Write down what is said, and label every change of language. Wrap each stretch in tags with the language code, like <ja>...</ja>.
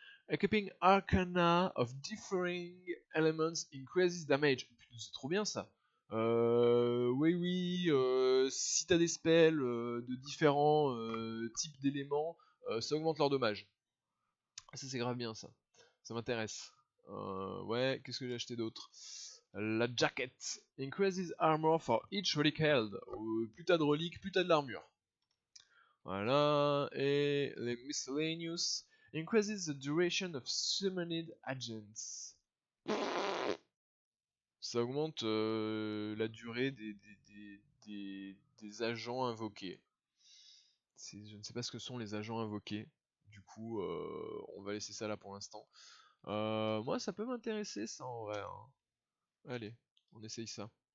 <en>Equipping Arcana of differing elements increases damage.</en> <fr>Putain, c'est trop bien ça. Oui, si t'as des spells de différents types d'éléments, ça augmente leur dommage. Ça c'est grave bien ça. Ça m'intéresse. Ouais, qu'est-ce que j'ai acheté d'autre? La jacket.</fr> <en>Increases armor for each relic held.</en> <fr>Plus t'as de reliques, plus t'as de l'armure. Voilà. Et les miscellaneous.</fr> <en>Increases the duration of summoned agents.</en> <fr>Ça augmente la durée des agents invoqués. Je ne sais pas ce que sont les agents invoqués. Du coup, on va laisser ça là pour l'instant. Moi, ça peut m'intéresser ça en vrai, hein. Allez, on essaye ça.</fr>